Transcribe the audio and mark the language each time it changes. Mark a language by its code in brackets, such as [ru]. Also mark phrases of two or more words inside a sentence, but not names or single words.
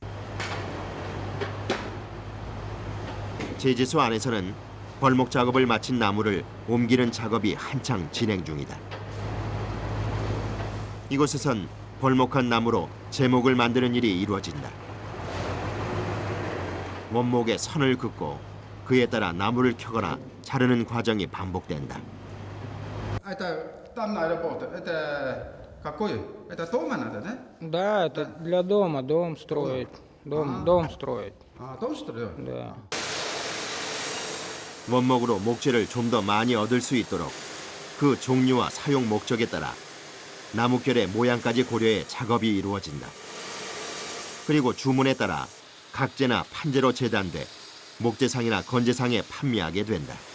[ko] 제재소 안에서는 벌목 작업을 마친 나무를 옮기는 작업이 한창 진행 중이다. 이곳에선 벌목한 나무로 제목을 만드는 일이 이루어진다. 원목에 선을 긋고 그에 따라 나무를 켜거나 자르는 과정이 반복된다. [ru] Это там на работу. Это какой? Это дома надо, да? Да, это для дома, дом строить. Дом строить, А, дом строят? да. [ko] 원목으로 목재를 좀 더 많이 얻을 수 있도록 그 종류와 사용 목적에 따라 나무결의 모양까지 고려해 작업이 이루어진다. 그리고 주문에 따라 각재나 판재로 재단돼 목재상이나 건재상에 판매하게 된다.